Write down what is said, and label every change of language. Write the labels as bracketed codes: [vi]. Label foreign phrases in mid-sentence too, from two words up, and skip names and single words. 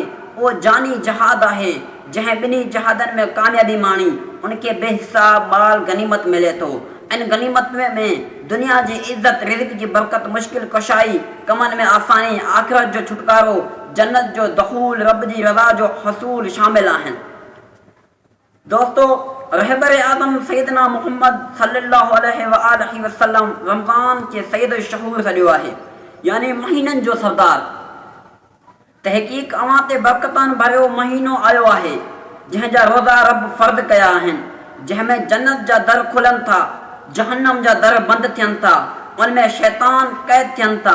[sd] उहो जानी जिहाद आहे जंहिं ॿिन्ही जिहादनि में कामयाबी माणी उनखे बेहिसाब माल गनीमत मिले थो। इन गनीमत में दुनिया जी इज़त, रिज़्क़ जी बरकत, मुश्किल कशाई, कमनि में आसानी, आख़िरत जो छुटकारो, जन्नत जो दख़ूल, रब जी रज़ा जो हसूल शामिल आहिनि। दोस्तों, रहबर आज़म सैयदना मुहम्मद [ar] صلى الله عليه وسلم [sd] रमज़ान खे [ar] سيد الشهور [sd] सॾियो आहे, यानी महीननि जो सरदार। तहक़ीक़ अव्हां ते बरकतनि भरियो महीनो आयो आहे जंहिंजा रोज़ा रब फ़र्द कया आहिनि, जंहिंमें जन्नत जा दर खुलनि था, जहन्नम जा दर बंदि थियनि था, उनमें शैतान क़ैद थियनि था।